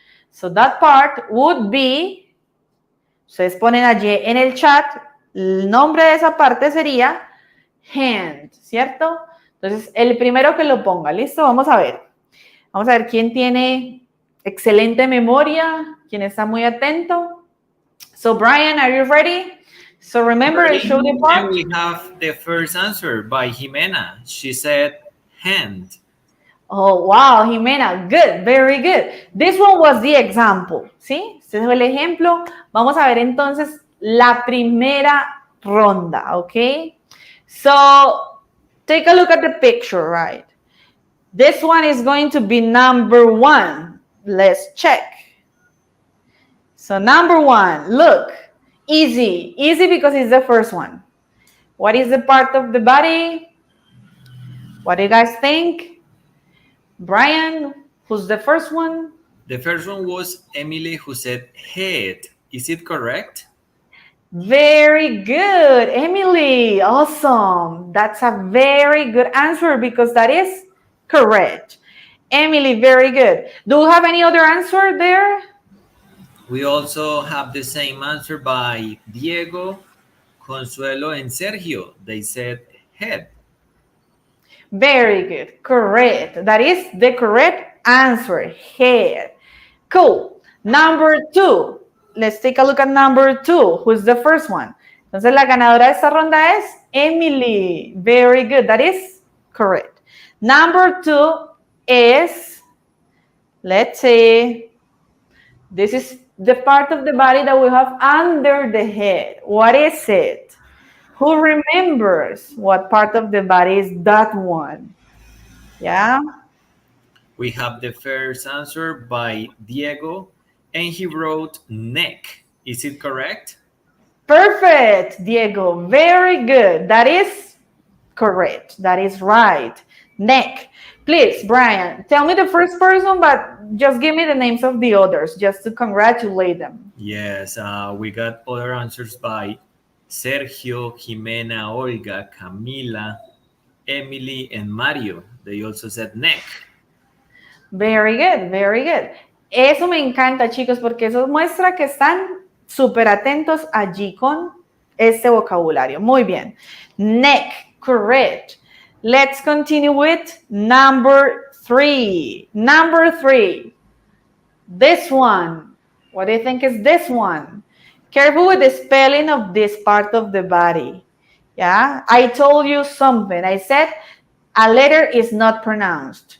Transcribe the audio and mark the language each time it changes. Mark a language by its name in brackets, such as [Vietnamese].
[English] So that part would be, [Spanish] ustedes ponen allí en el chat, el nombre de esa parte sería hand, ¿cierto? Entonces, el primero que lo ponga, ¿listo? Vamos a ver. Vamos a ver quién tiene excelente memoria, quién está muy atento. [English] So, Brian, are you ready? So, remember, I showed the part. And we have the first answer by Jimena. She said hand. Oh, wow, Jimena, good, very good. This one was the example, [Spanish] ¿sí? Este es el ejemplo. Vamos a ver entonces la primera ronda, ¿ok? [English] So, take a look at the picture, right? This one is going to be number one. Let's check. So, number one, look, easy. Easy because it's the first one. What is the part of the body? What do you guys think? Brian, who's the first one? The first one was Emily, who said head. Is it correct? Very good, Emily. Awesome. That's a very good answer because that is correct. Emily, very good. Do you have any other answer there? We also have the same answer by Diego, Consuelo, and Sergio. They said head. Very good. Correct. That is the correct answer. Head. Cool. Number two. Let's take a look at number two. Who's the first one? [Spanish] Entonces, la ganadora de esta ronda es Emily. [English] Very good. That is correct. Number two is, let's see, this is the part of the body that we have under the head. What is it? Who remembers what part of the body is that one? Yeah? We have the first answer by Diego, and he wrote neck. Is it correct? Perfect, Diego. Very good. That is correct. That is right. Neck. Please, Brian, tell me the first person, but just give me the names of the others just to congratulate them. Yes, we got other answers by Sergio, Jimena, Olga, Camila, Emily, and Mario. They also said neck. Very good, very good. [Spanish] Eso me encanta, chicos, porque eso muestra que están súper atentos allí con este vocabulario. Muy bien. [English] Neck, correct. Let's continue with number 3. Number 3. This one. What do you think is this one? Careful with the spelling of this part of the body. Yeah, I told you something. I said a letter is not pronounced.